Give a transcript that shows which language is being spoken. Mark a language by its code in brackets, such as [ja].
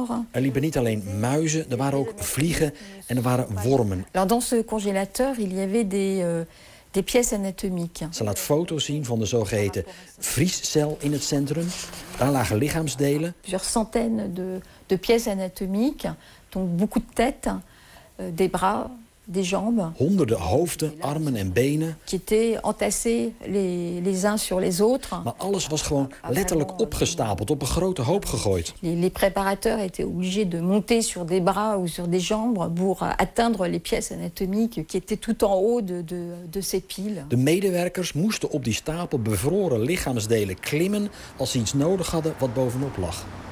[nl] Er liepen niet alleen muizen, er waren ook vliegen en er waren wormen. [fr] Dans ce congélateur, il y avait des pièces anatomiques. [nl] Ze laat foto's zien van de zogeheten vriescel in het centrum. Daar lagen lichaamsdelen. [fr] Plusieurs centaines de pièces anatomiques, donc beaucoup de têtes, des bras, des jambes. [nl] Honderden hoofden, armen en benen. [fr] Qui étaient entassés les uns sur les autres. [nl] Maar alles was gewoon letterlijk opgestapeld, op een grote hoop gegooid. [fr] Les préparateurs étaient obligés de monter sur des bras ou sur des jambes pour atteindre les pièces anatomiques qui étaient tout en haut de ces piles. [nl] De medewerkers moesten op die stapel bevroren lichaamsdelen klimmen als ze iets nodig hadden wat bovenop lag.